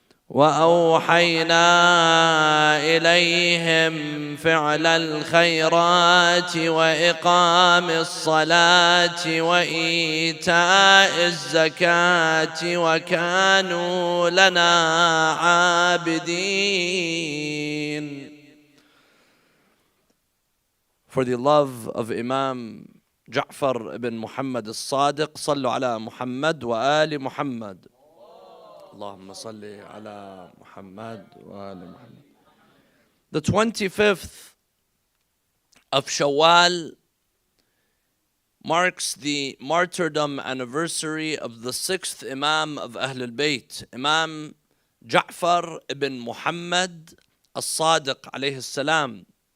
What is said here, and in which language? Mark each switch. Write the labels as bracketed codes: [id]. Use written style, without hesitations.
[ar] وأوحينا إليهم فعل الخيرات وإقام الصلاة وإيتاء الزكاة وكانوا لنا عابدين. [en] For the love of Imam JAFAR ibn Muhammad al-Sadiq, [ar] صلوا على محمد وآل محمد. اللهم صل على محمد وآل محمد. [en] The 25th of Shawwal marks the martyrdom anniversary of the 6th Imam of Ahlul Bayt, Imam Ja'far ibn Muhammad al-Sadiq alayhi salam,